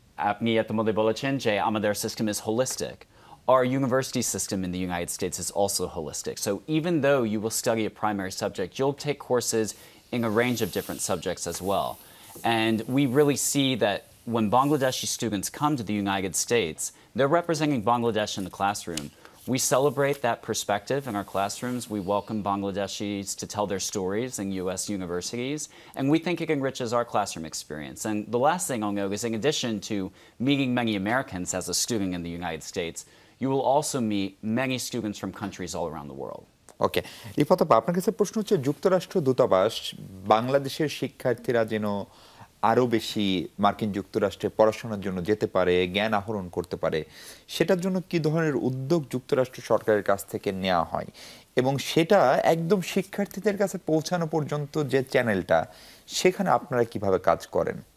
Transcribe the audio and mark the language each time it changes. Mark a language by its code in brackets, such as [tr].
[bn] আপনি এতমধ্যে বলেছেন যে আমাদের [en] system is holistic. Our university system in the United States is also holistic. So even though you will study a primary subject, you'll take courses in a range of different subjects as well. And we really see that when Bangladeshi students come to the United States, they're representing Bangladesh in the classroom. We celebrate that perspective in our classrooms. We welcome Bangladeshis to tell their stories in U.S. universities, and we think it enriches our classroom experience. And the last thing I'll note is, in addition to meeting many Americans as a student in the United States, you will also meet many students from countries all around the world. Okay. [bn] 𝗵𝗵𝗵𝗃 আপনার কাছে প্রশ্ন হচ্ছে, যুক্তরাষ্ট্র দূতাবাস বাংলাদেশের শিক্ষার্থীরা যেন আরও বেশি মার্কিন যুক্তরাষ্ট্রে পড়াশোনার জন্য যেতে পারে, জ্ঞান আহরণ করতে পারে, সেটার জন্য কি ধরনের উদ্যোগ যুক্তরাষ্ট্র সরকারের কাছ থেকে নেওয়া হয়, এবং সেটা একদম শিক্ষার্থীদের কাছে পৌঁছানো পর্যন্ত যে চ্যানেলটা, সেখানে আপনারা কিভাবে কাজ করেন?